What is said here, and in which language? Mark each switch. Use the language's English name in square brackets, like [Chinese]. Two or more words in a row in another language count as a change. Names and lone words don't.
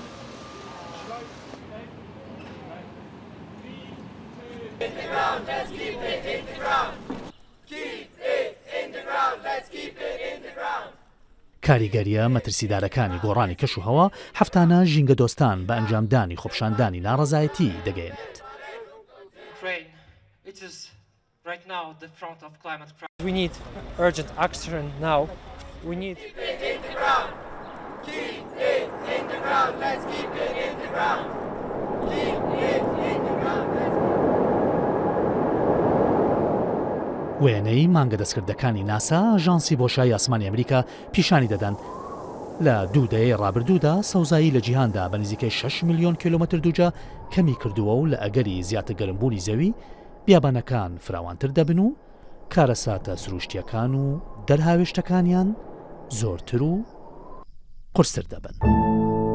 [Central Kurdish] کاریگەریە مەترسیدارەکانی گۆڕانی کەشوهەوا هەفتانە ژینگە دۆستان بە ئەنجامدانی خۆپشاندانی ناڕەزایەتی دەگەێنێت. [English] Right now, the front of climate crisis. We need urgent action now. We need. Keep it in the ground. Keep it in the ground. Let's keep it in the ground. Keep it in the ground. [Central Kurdish] وێنەی مانگە دەستکردەکانی ناسا ئاژانسی بۆشایی ئاسمانی ئەمریکا پیشانی دەدەن لە دوودەیە ڕابردوودا سەوزایی لە جیهاندا بە نزیکەی 6 ملیۆن کیلۆمەتر دووجا کەمی کردووە و لە ئەگەری زیاتر گەرمبوونی زەوی بیابانەکان فراوانتر دەبن و کارەساتە سروشتیەکان و دەرهاوێشتەکانیان زۆرتر و قورستر دەبن.